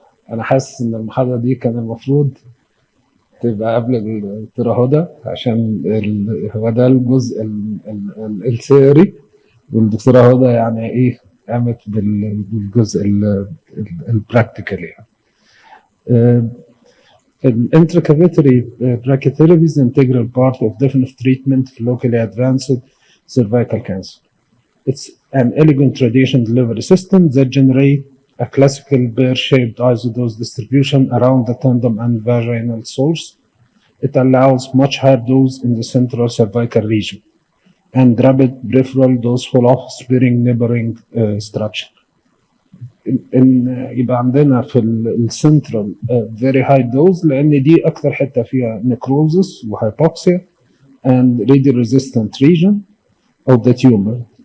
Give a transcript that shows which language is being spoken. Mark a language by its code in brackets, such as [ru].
[ar] أنا حاسس إن المحاضرة دي كان المفروض تبقى قبل الدكتورة هدى، عشان هو ده الجزء الثيوري، والدكتورة هدى يعني إيه قامت بالجزء البراكتيكال يعني. [en] Intracavitary brachytherapy is an integral part of definitive treatment for locally advanced cervical cancer. It's an elegant radiation delivery system that generates a classical pear-shaped isodose distribution around the tandem and vaginal source. It allows much higher dose in the central cervical region and rapid peripheral dose fall-off sparing neighboring structure. [ar] ان يبقى عندنا في السنترال فيري هاي دوز، لان دي اكثر حته فيها نيكروزس وهايبوكسيا [en] and radio resistant region of the tumor.